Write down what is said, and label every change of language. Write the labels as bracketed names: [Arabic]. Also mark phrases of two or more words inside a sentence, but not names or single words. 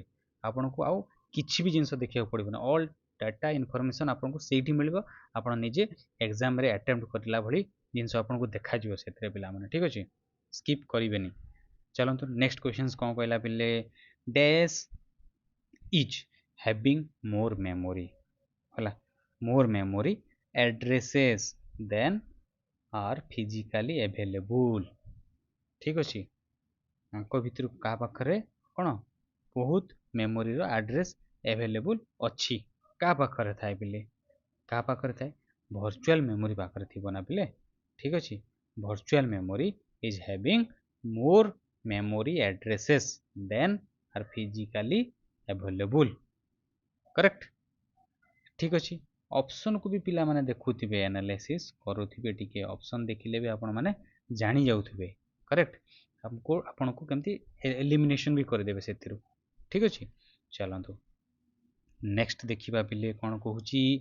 [Odia] ଆପଣଙ୍କୁ ଆଉ କିଛି ବି ଜିନିଷ ଦେଖିବାକୁ ପଡ଼ିବନି, [English] all data information [Odia] ଆପଣଙ୍କୁ ସେଇଠି ମିଳିବ। ଆପଣ ନିଜେ ଏକ୍ଜାମରେ ଆଟେମ୍ପ୍ଟ କରିଲା ଭଳି ଜିନିଷ ଆପଣଙ୍କୁ ଦେଖାଯିବ ସେଥିରେ ପିଲାମାନେ। ଠିକ୍ ଅଛି, ସ୍କିପ୍ କରିବେନି। ଚାଲନ୍ତୁ [English] next questions [Odia] କ'ଣ କହିଲା ପିଲେ? [English] dash is having more memory, ହେଲା, more memory addresses than are physically available। [Odia] ଠିକ୍ ଅଛି, ତାଙ୍କ ଭିତରୁ କାହା ପାଖରେ କ'ଣ ବହୁତ ମେମୋରିର ଆଡ୍ରେସ୍ ଆଭେଲେବୁଲ୍ ଅଛି? କାହା ପାଖରେ ଥାଏ ପିଲେ? କାହା ପାଖରେ ଥାଏ? [English] virtual memory [Odia] ପାଖରେ ଥିବ ନା ପିଲେ। ଠିକ୍ ଅଛି, [English] virtual memory is having more memory addresses than are physically available। [Odia] କରେକ୍ଟ? ଠିକ୍ ଅଛି, ଅପସନ୍କୁ ବି ପିଲାମାନେ ଦେଖୁଥିବେ, ଆନାଲିସିସ୍ କରୁଥିବେ, ଟିକେ ଅପସନ୍ ଦେଖିଲେ ବି ଆପଣମାନେ ଜାଣି ଯାଉଥିବେ। କରେକ୍ଟ? ଆପଣଙ୍କୁ କେମିତି ଏଲିମିନେସନ୍ ବି କରିଦେବେ ସେଥିରୁ। ଠିକ୍ ଅଛି, ଚାଲନ୍ତୁ ନେକ୍ସଟ ଦେଖିବା ପିଲେ କ'ଣ କହୁଛି।